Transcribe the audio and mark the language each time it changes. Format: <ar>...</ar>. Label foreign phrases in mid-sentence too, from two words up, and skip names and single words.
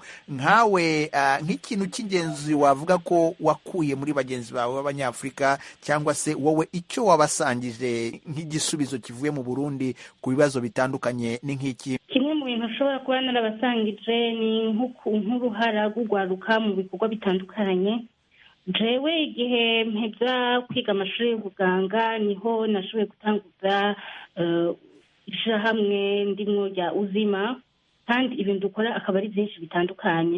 <rw>Nkawe nk'ikintu cy'ingenzi wavuga ko wakuye muri bagenzi bawe b'abanyafurika, cyangwa se wowe icyo wabasangije nk'igisubizo kivuye mu Burundi ku bibazo bitandukanye ni nk'iki?</rw> <rn>Kimwe mu bintu ushobora kuba narabasangije ni nk'uruhara rw'urwaruka mu bikorwa bitandukanye. Jewe igihe mpeza kwiga amashuri y'ubuganga niho nashoboye gutanguza ishyirahamwe ndimwo rya Uzima, kandi ibintu dukora akaba ari byinshi bitandukanye.</rn>